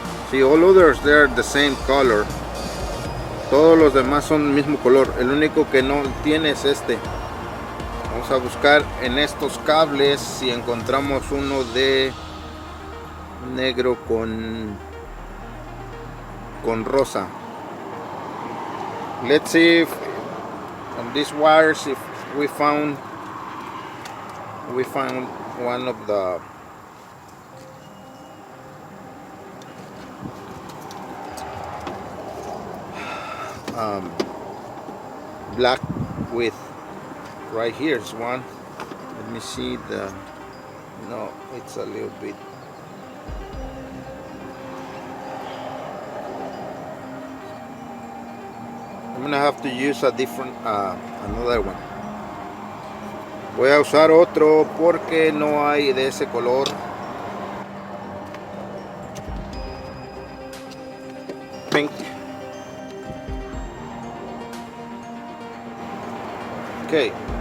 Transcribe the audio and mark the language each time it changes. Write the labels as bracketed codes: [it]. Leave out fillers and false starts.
[en] See, all others they're the same color. [es] Todos los demás son el mismo color. El único que no tiene es este. Vamos a buscar en estos cables si encontramos uno de negro con rosa. [en] Let's see if on these wires if we found one of the black with right here is one. Let me see the, no, it's a little bit, I'm gonna have to use a different another one. [es] Voy a usar otro porque no hay de ese color. [en] Pink. Okay.